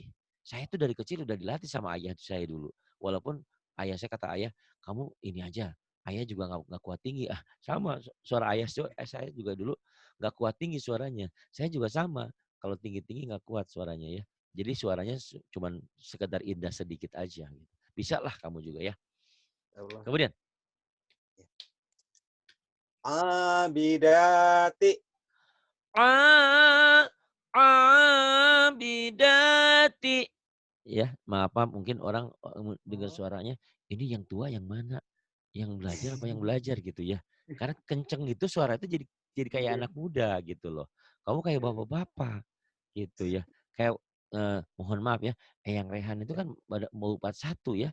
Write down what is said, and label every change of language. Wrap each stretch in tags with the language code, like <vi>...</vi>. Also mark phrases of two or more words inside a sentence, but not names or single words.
<id>Saya itu dari kecil udah dilatih sama ayah saya dulu. Walaupun ayah saya kata ayah, kamu ini aja. Ayah juga nggak kuat tinggi. Ah, sama suara ayah saya juga dulu nggak kuat tinggi suaranya. Saya juga sama. Kalau tinggi-tinggi nggak kuat suaranya ya. Jadi suaranya cuman sekedar indah sedikit aja. Gitu. Bisa lah kamu juga ya. Allah. Kemudian. Abidati A abidati. Ya, maaf mungkin orang dengar suaranya, ini yang tua yang mana? Yang belajar apa yang belajar gitu ya. Karena kenceng itu suara itu jadi kayak Iya. anak muda gitu loh. Kamu kayak bapak-bapak gitu ya. Kayak mohon maaf ya, Eyang Rehan itu kan mau 41 ya.</id>